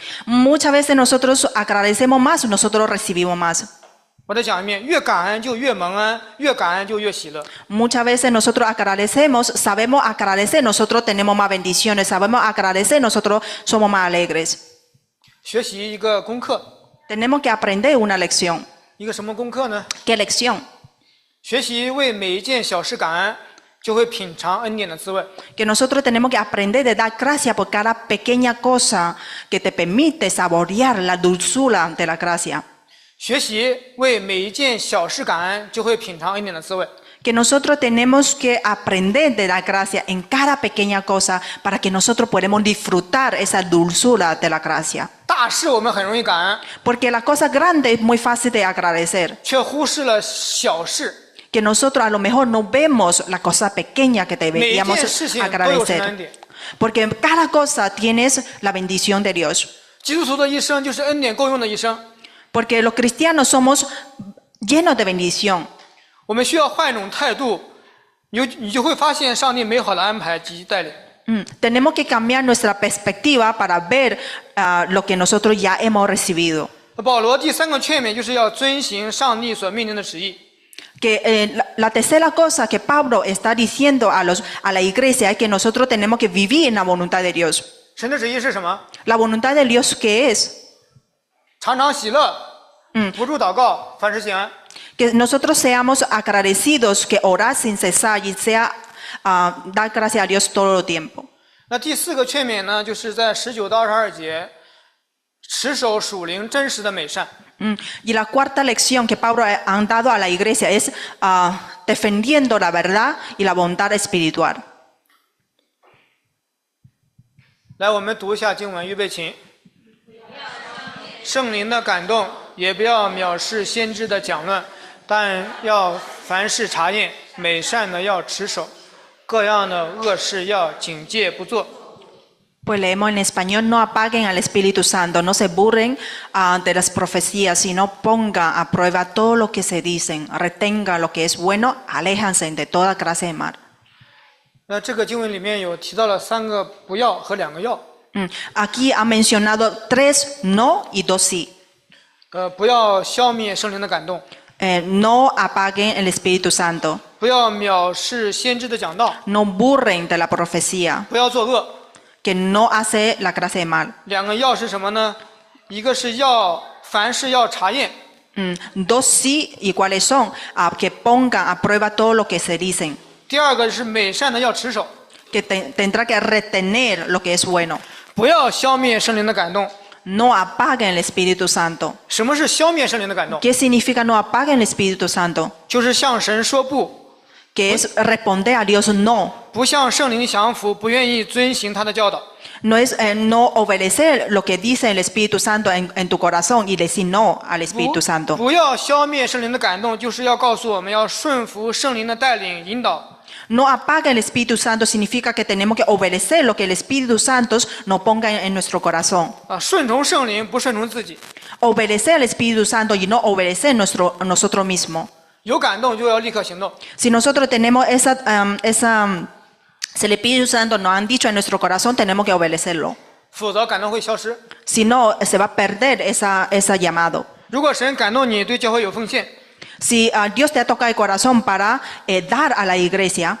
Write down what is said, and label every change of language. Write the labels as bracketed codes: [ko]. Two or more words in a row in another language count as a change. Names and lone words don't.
[es] Muchas veces nosotros agradecemos más, nosotros recibimos más. [zh] 我再讲一遍：越感恩就越蒙恩，越感恩就越喜乐。 [es] Muchas veces nosotros agradecemos, sabemos agradecer, nosotros tenemos más bendiciones, sabemos agradecer, nosotros somos más alegres. [zh] 学习一个功课， [es] Tenemos que aprender una lección. [zh] 一个什么功课呢？ [es] ¿Qué lección? [zh] 学习为每一件小事感恩，就会品尝恩典的滋味。 [es] Que nosotros tenemos que aprender de dar gracias por cada pequeña cosa que te permite saborear la dulzura de la gracia. [zh] 学习为每一件小事感恩，就会品尝恩典的滋味。 [es] Que nosotros tenemos que aprender de dar gracias en cada pequeña cosa para que nosotros podamos disfrutar esa dulzura de la gracia. [zh] 大事我们很容易感恩， [es] Porque la cosa grande es muy fácil de agradecer. [zh] 却忽视了小事。 [es] Que nosotros a lo mejor no vemos la cosa pequeña que deberíamos [zh] 每一件事情都有神的恩典。 [es] agradecer. Porque cada cosa tienes la bendición de Dios. [zh] 基督徒的一生就是恩典够用的一生。 [es] Porque los cristianos somos llenos de bendición. [zh] 我们需要换一种态度，你就会发现上帝美好的安排及带领。 [es] Tenemos que cambiar nuestra perspectiva para ver lo que nosotros ya hemos recibido. [zh] 保罗第三个劝勉就是要遵行上帝所命令的旨意。 [es] Que la tercera cosa que Pablo está diciendo a la iglesia es que nosotros tenemos que vivir en la voluntad de Dios. [zh] 神的旨意是什么？ [es] La voluntad de Dios, ¿qué es? [zh] 常常喜乐，不住祷告，凡事谢恩。 [es] Que nosotros seamos agradecidos, que orar sin cesar y sea dar gracias a Dios todo el tiempo. [zh] 那第4个劝勉呢，就是在19到22节，持守属灵真实的美善。 [es] Y la cuarta lección que Pablo ha dado a la iglesia es defendiendo la verdad y la bondad espiritual. [zh] 来，我们读一下经文，预备起。圣灵的感动，也不要藐视先知的讲论，但要凡事查验，美善的要持守，各样的恶事要警戒不做。 [es] Pues leemos en español: no apaguen al Espíritu Santo, no se burlen de las profecías, sino pongan a prueba todo lo que se dicen, retengan lo que es bueno, aléjanse de toda clase de mal. [zh] 那这个经文里面有提到了3个不要和2个要。 [es] Aquí ha mencionado 3 no y 2 sí. [zh] 不要消灭圣灵的感动， [es] No apaguen el Espíritu Santo, [zh] 不要藐视先知的讲道， [es] no burlen de la profecía, [zh] 不要作恶。 [es] que no hace la clase de mal. [zh] 2 个要是什么呢？一个是要凡事要查验， [es] 2 sí, ¿y cuáles son? Que pongan a prueba todo lo que se dicen, [zh] 第2个是美善的要持守， [es] que tendrá que retener lo que es bueno. [zh] 不要消灭圣灵的感动。 [es] No apaguen el Espíritu Santo. [zh] 什么是消灭圣灵的感动？ [es] ¿Qué significa no apaguen el Espíritu Santo? [zh] 就是向神说不， [es] Que es responder a Dios no. [zh] 不向圣灵降服，不愿意遵行他的教导。 [es] No es no obedecer lo que dice el Espíritu Santo en tu corazón y decir no al Espíritu Santo. [zh] 不要消灭圣灵的感动，就是要告诉我们要顺服圣灵的带领引导。 [es] No apaga el Espíritu Santo significa que tenemos que obedecer lo que el Espíritu Santo nos ponga en nuestro corazón. [zh] 顺从圣灵，不顺从自己。 [es] Obedecer al Espíritu Santo y no obedecer nosotros mismos. [zh] 有感动就要立刻行动。 [es] Si nosotros tenemos si el Espíritu Santo nos han dicho en nuestro corazón, tenemos que obedecerlo. [zh] 否则感动会消失。 [es] Si no, se va a perder ese llamado. [zh] 如果神感动你对教会有奉献， [es] Si Dios te ha tocado el corazón para dar a la iglesia,